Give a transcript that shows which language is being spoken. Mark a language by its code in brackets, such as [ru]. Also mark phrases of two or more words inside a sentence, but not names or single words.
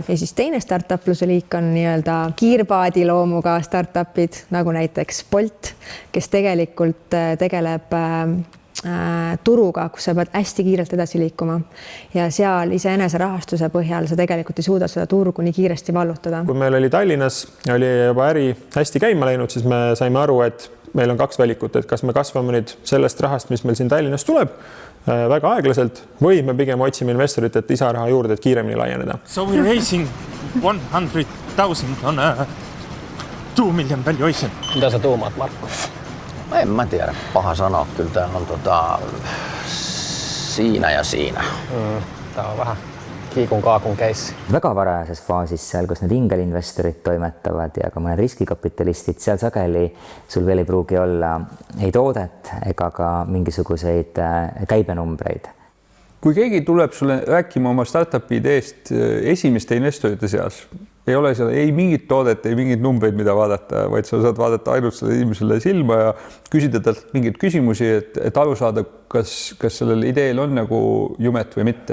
[et] Ja siis teine startupluse liik on nii-öelda kiirpaadi loomuga startupid, nagu näiteks Bolt, kes tegelikult tegeleb turuga, kus sa pead hästi kiirelt edasi liikuma ja seal iseenese rahastuse põhjal sa tegelikult ei suuda seda turgu nii kiiresti vallutada. Kui meil oli Tallinnas, oli juba äri hästi käima läinud, siis me saime aru, et meil on 2 valikut, et kas me kasvame nüüd sellest rahast, mis meil siin Tallinnas tuleb väga aeglaselt või me pigem otsime investorit, et lisaraha juurde, et kiiremini laieneda. [en] So we're raising 100,000 on a 2 million valuation. [fi] Mitä sä tuumaat, Markku? En mä tiedä. Paha sanoa. Kyllä tää on siinä ja siinä. Tää on vähän kiikun kaakun keissi. [et] Väga varajases faasis seal, kus need ingelinvestorid toimetavad ja ka mõned riskikapitalistid, seal sageli sul veel ei pruugi olla ei toodet ega ka mingisuguseid käibenumbreid. Kui keegi tuleb sulle rääkima oma startupi ideest esimeste investorite seas, ei ole seal ei mingit toodet, ei mingit numbreid, mida vaadata, vaid sa saad vaadata ainult selle inimesele silma ja küsida talt mingeid küsimusi, et aru saada, kas sellel ideel on nagu jumet või mitte.